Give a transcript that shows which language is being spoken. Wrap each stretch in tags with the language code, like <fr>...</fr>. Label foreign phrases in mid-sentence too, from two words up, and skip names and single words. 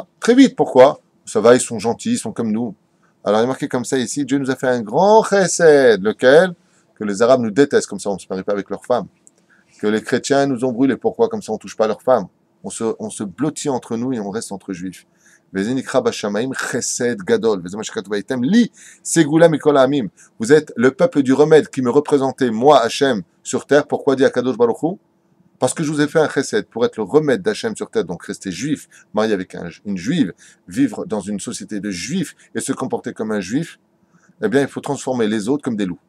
<fr>Très vite, pourquoi? Ça va, ils sont gentils, ils sont comme nous. Alors, il est marqué comme ça ici, Dieu nous a fait un grand chesed, lequel? Que les Arabes nous détestent, comme ça on ne se marie pas avec leurs femmes. Que les chrétiens nous ont brûlés, pourquoi? Comme ça on ne touche pas leurs femmes. On se blottit entre nous et on reste entre juifs.</fr> <he>חסד גדול. לי סגולה מכל העמים.</he> <fr>Vous êtes le peuple du remède qui me représentait, moi, Hachem, sur terre. Pourquoi dit</fr> <he>הקדוש ברוך הוא?</he> <fr>Parce que je vous ai fait un chesed pour être le remède d'Hachem sur terre, donc rester juif, marié avec une juive, vivre dans une société de juifs et se comporter comme un juif, eh bien, il faut transformer les autres comme des loups.</fr>